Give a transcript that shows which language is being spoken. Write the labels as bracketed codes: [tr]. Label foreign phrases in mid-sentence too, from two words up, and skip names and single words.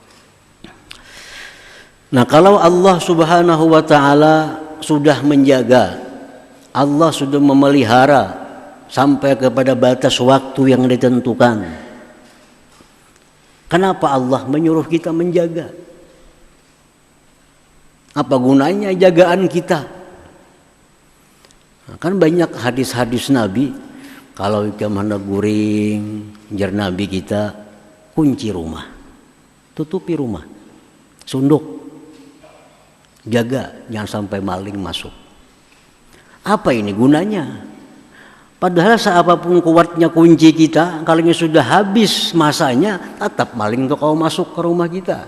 [id] Nah, kalau Allah [ar] سبحانه وتعالى [id] sudah menjaga, Allah sudah memelihara sampai kepada batas waktu yang ditentukan. Kenapa Allah menyuruh kita menjaga? Apa gunanya jagaan kita? [bjn] Nah, kan banyak hadis-hadis Nabi, kalau kita mana guring, jar Nabi kita kunci rumah, tutupi rumah, sunduk, jaga jangan sampai maling masuk. [id] Apa ini gunanya? Padahal seapapun kuatnya kunci kita, kalau sudah habis masanya, tetap maling tuh kalau masuk ke rumah kita.